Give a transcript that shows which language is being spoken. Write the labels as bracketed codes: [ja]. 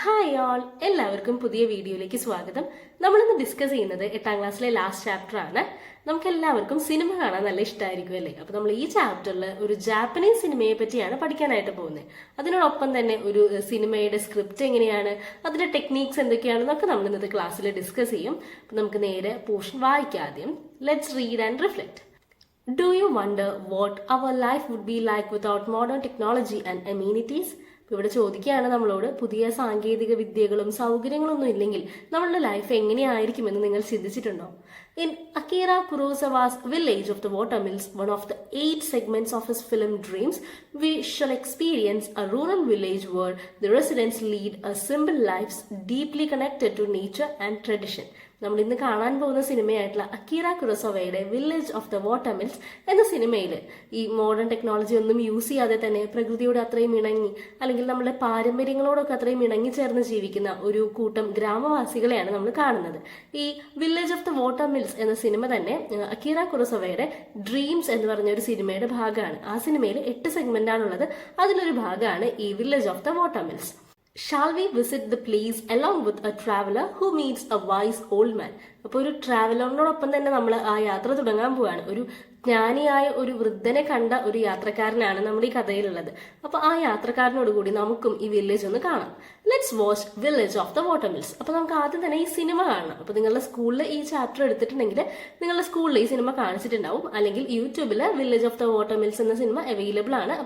[ml] Hi ആൾ, എല്ലാവർക്കും പുതിയ വീഡിയോയിലേക്ക് സ്വാഗതം. നമ്മളിന്ന് ഡിസ്കസ് ചെയ്യുന്നത് 8ാം ക്ലാസ്സിലെ ലാസ്റ്റ് ചാപ്റ്റർ ആണ്. നമുക്ക് എല്ലാവർക്കും സിനിമ കാണാൻ നല്ല ഇഷ്ടമായിരിക്കും അല്ലേ? അപ്പൊ നമ്മൾ ഈ ചാപ്റ്ററിൽ ഒരു ജാപ്പനീസ് സിനിമയെ പറ്റിയാണ് പഠിക്കാനായിട്ട് പോകുന്നത്. അതിനോടൊപ്പം തന്നെ ഒരു സിനിമയുടെ സ്ക്രിപ്റ്റ് എങ്ങനെയാണ്, അതിന്റെ ടെക്നീക്സ് എന്തൊക്കെയാണെന്നൊക്കെ നമ്മൾ ഇന്നത്തെ ക്ലാസ്സിൽ ഡിസ്കസ് ചെയ്യും. അപ്പൊ നമുക്ക് നേരെ പോർഷൻ വായിക്കാം. ആദ്യം [en] Let's read and reflect. Do you wonder what our life would be like without modern technology and amenities? [ml] ഇവിടെ ചോദിക്കുകയാണ് നമ്മളോട്, പുതിയ സാങ്കേതിക വിദ്യകളും സൗകര്യങ്ങളൊന്നും ഇല്ലെങ്കിൽ നമ്മളുടെ ലൈഫ് എങ്ങനെയായിരിക്കുമെന്ന് നിങ്ങൾ ചിന്തിച്ചിട്ടുണ്ടോ? [en] In Akira Kurosawa's Village of the Watermills, one of the 8 segments of his film Dreams, we shall experience a rural village where the residents lead a simple lives deeply connected to nature and tradition. [ml] നമ്മൾ ഇന്ന് കാണാൻ പോകുന്ന സിനിമയായിട്ടുള്ള അക്കീറ കുറോസവയുടെ village of the വാട്ടർമിൽസ് എന്ന സിനിമയിൽ ഈ modern technology ഒന്നും use ചെയ്യാതെ തന്നെ പ്രകൃതിയോട് അത്രയും ഇണങ്ങി, അല്ലെങ്കിൽ നമ്മുടെ പാരമ്പര്യങ്ങളോടൊക്കെ അത്രയും ഇണങ്ങി ചേർന്ന് ജീവിക്കുന്ന ഒരു കൂട്ടം ഗ്രാമവാസികളെയാണ് നമ്മൾ കാണുന്നത്. ഈ വില്ലേജ് ഓഫ് ദ വാട്ടർമിൽസ് എന്ന സിനിമ തന്നെ അക്കീറ കുറോസവയുടെ ഡ്രീംസ് എന്ന് പറഞ്ഞ ഒരു സിനിമയുടെ ഭാഗമാണ്. ആ സിനിമയിൽ 8 സെഗ്മെന്റ് ആണുള്ളത്. അതിലൊരു ഭാഗമാണ് ഈ village of the വാട്ടർമിൽസ്. [en] Shall we visit the place along with a traveler who meets a wise old man? [ml] അപ്പോൾ ഒരു ട്രാവലറിനോടൊപ്പം തന്നെ നമ്മൾ ആ യാത്ര തുടങ്ങാൻ പോവാണ്. ഒരു ജ്ഞാനിയായ ഒരു വൃദ്ധനെ കണ്ട ഒരു യാത്രക്കാരനാണ് നമ്മുടെ ഈ കഥയിലുള്ളത്. അപ്പൊ ആ യാത്രക്കാരനോട് കൂടി നമുക്കും ഈ വില്ലേജ് ഒന്ന് കാണാം. [en] Let's watch village of the watermills. [ml] അപ്പൊ നമുക്ക് ആദ്യം തന്നെ ഈ സിനിമ കാണണം. അപ്പൊ നിങ്ങളുടെ സ്കൂളിൽ ഈ ചാപ്റ്റർ എടുത്തിട്ടുണ്ടെങ്കിൽ നിങ്ങളുടെ സ്കൂളിൽ ഈ സിനിമ കാണിച്ചിട്ടുണ്ടാവും, അല്ലെങ്കിൽ യൂട്യൂബിൽ വില്ലേജ് ഓഫ് ദ വാട്ടർമിൽസ് എന്ന സിനിമ അവൈലബിൾ ആണ്.